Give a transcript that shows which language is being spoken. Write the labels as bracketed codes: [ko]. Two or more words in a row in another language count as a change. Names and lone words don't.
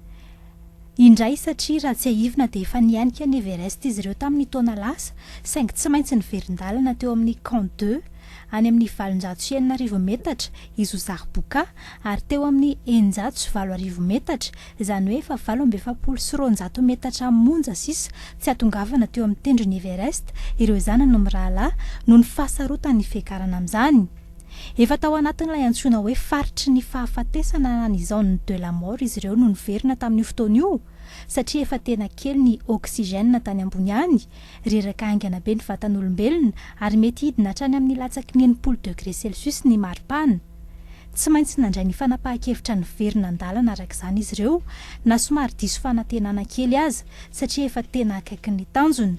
[mg] Indray satria raha tsy aivina dia efa nianika ny Everest izy ireo tamin'ny taona lasa saingy tsy maintsy niverin-dalana teo amin'ny Camp 2 any amin'ny 709 metatra i Zozary Boka ary teo amin'ny 907 metatra izany hoe efa 7,700 metatra monja sisa tsy atongavana teo amin'ny tendron'ny Everest ireo zanany Mirahalahy noho ny fahasarotany fiakarana amin'izany. Efa tao anatin'ilay antsoina hoe faritry ny fahafatesana ny [fr] zone de la mort [mg] izy ireo no niverina tamin'io fotoana io satria efa tena kely ny oksigène tany ambony any, reraka aingana be ny vatan'olombelona ary mety hidina hatrany amin'ny latsaky 9 [fr] degré Celsius [mg] ny maripana. Tsy maintsy nandray ny fanapahan-kevitra ny verina an-dalana arak'izany izy ireo na somary diso fanantenana kely aza satria efa tena akaiky ny tanjona.